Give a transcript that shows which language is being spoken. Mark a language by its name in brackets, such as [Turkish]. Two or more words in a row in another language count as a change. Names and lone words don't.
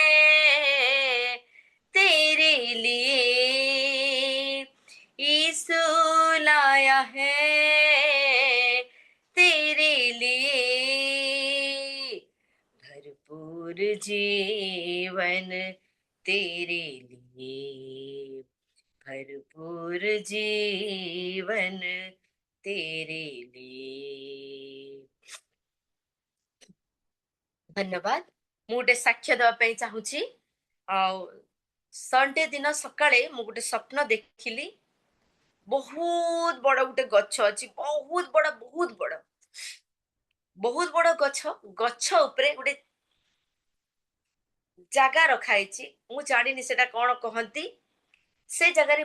[Hindi] तेरे लिए यीशु लाया है तेरे लिए भरपूर जीवन तेरे लिए भरपूर जीवन तेरे लिए [Odia] धन्यवाद ମୁଁ ଗୋଟେ ସାକ୍ଷ୍ୟ ଦେବା ପାଇଁ ଚାହୁଁଛି ଆଉ ସଣ୍ଡେ ଦିନ ସକାଳେ ମୁଁ ଗୋଟେ ସ୍ୱପ୍ନ ଦେଖିଲି ବହୁତ ବଡ ଗୋଟେ ଗଛ ଅଛି ବହୁତ ବଡ ଗଛ ଗଛ ଉପରେ ଗୋଟେ ଜାଗା ରଖା ହେଇଛି ମୁଁ ଜାଣିନି ସେଟା କଣ କହନ୍ତି ସେ ଜାଗାରେ